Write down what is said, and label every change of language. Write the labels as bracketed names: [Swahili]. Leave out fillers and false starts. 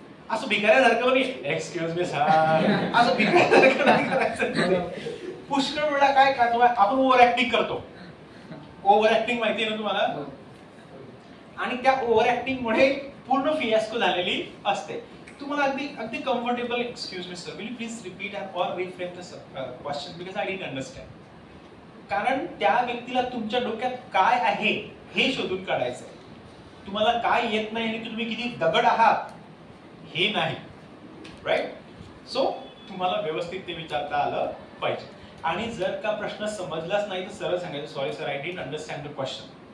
[Marathi] असं भिकाऱ्यासारखं नाही, [English] excuse me sir, [Marathi] असं भिकाऱ्यासारखं नाही करायचं. पुष्कळ वेळा काय करतो आपण, ओव्हर ऍक्टिंग करतो. ओव्हर ऍक्टिंग माहिती आहे ना तुम्हाला, आणि त्या ओव्हर ऍक्टिंग मुळे पूर्ण फियास्को झालेली असते. तुम्हाला अगदी अगदी comfortable, [English] Excuse me sir, will you please repeat or reframe the question because I didn't understand. [Marathi] कारण त्या व्यक्तीला तुमच्या डोक्यात काय आहे हे शोधून काढायचंय. तुम्हाला काय येत नाही आणि तुम्ही किती दगड आहात हे नाही, राईट. सो तुम्हाला व्यवस्थित ते विचारता आलं पाहिजे. आणि जर का प्रश्न समजलाच नाही तर सरळ सांगायचं, [English] Sorry sir, I didn't understand the question.